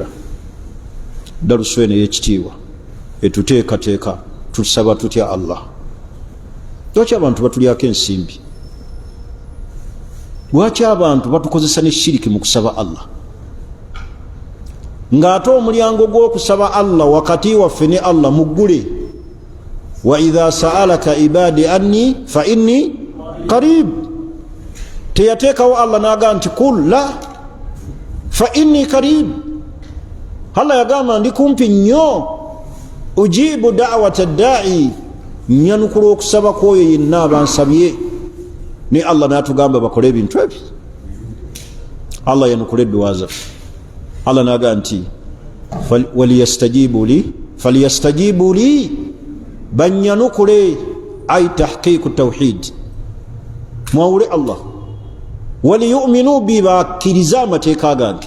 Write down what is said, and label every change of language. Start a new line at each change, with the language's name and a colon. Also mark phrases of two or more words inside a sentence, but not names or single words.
Ganda: Darusu eno ey'ekitiibwa etuteekateeka tusaba tutya Allah. Lwaki abantu batulyako ensimbi? Lwaki abantu batukozesa ne shiriki mu kusaba Allah? Ng'ate omulyango gw'okusaba Allah wakati waffe ne Allah muggule.
Arabic: وإذا سألك عبادي عني فإني قريب.
Ganda: Teyateekawo Allah n'agamba nti
Arabic: قل لا فإني قريب.
Ganda: Allah yagamba ndi kumpi nnyo,
Arabic: أجيب دعوة الداع,
Ganda: nyanukula okusaba kwoyo yenna abansabye. Ni Allah n'atugamba bakole ebintu ebyo. Allah yanukula edduwa zaffe. Allah n'agamba nti
Arabic: فليستجيبوا لي,
Ganda: banyanukule,
Arabic: أي تحقيق توحيد,
Ganda: mwawule Allah,
Arabic: وليؤمنوا بي,
Ganda: bakkiriza amateeka gange.